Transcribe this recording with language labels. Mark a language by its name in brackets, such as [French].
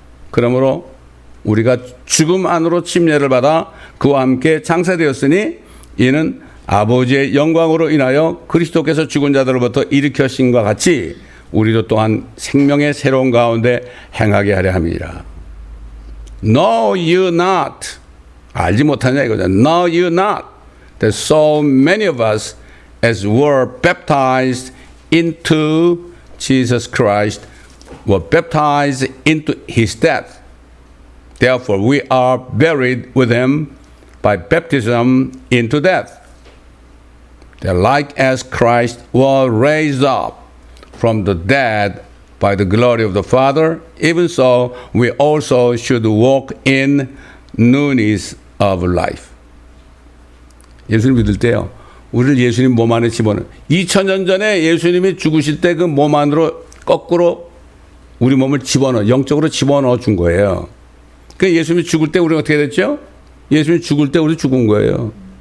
[Korean] 그러므로 우리가 죽음 안으로 침례를 받아 그와 함께 장사되었으니 이는 아버지의 영광으로 인하여 그리스도께서 죽은 자들로부터 일으켜신과 같이 우리도 또한 생명의 새로운 가운데 행하게 하려 함이라. [English] Know you not. [Korean] 알지 못하냐 이거죠. [English] Know you not that so many of us as were baptized into Jesus Christ were baptized into his death. Therefore we are buried with him by baptism into death. That like as Christ was raised up from the dead by the glory of the Father, even so we also should walk in newness of life. [Korean] 예수님 믿을 때요, 우리를 예수님 몸 안에 집어넣어. 2000년 전에 예수님이 죽으실 때 그 몸 안으로 거꾸로 우리 몸을 집어넣어, 영적으로 집어넣어 준 거예요. 그 예수님이 죽을 때 우리가 어떻게 됐죠? 예수님이 죽을 때 우리 죽은 거예요.